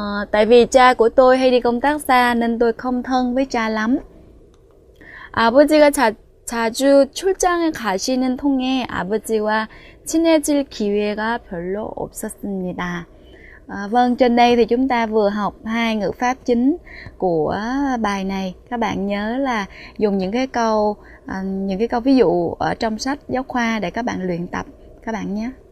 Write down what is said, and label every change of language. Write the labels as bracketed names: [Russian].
[Vietnamese] Tại vì cha của tôi hay đi công tác xa nên tôi không thân với cha lắm. [Korean] 아버지가 자주 출장을 가시는 통에 아버지와 친해질 기회가 별로 없었습니다. [Vietnamese] Vâng, trên đây thì chúng ta vừa học hai ngữ pháp chính của bài này. Các bạn nhớ là dùng những cái câu ví dụ ở trong sách giáo khoa để các bạn luyện tập các bạn nhé.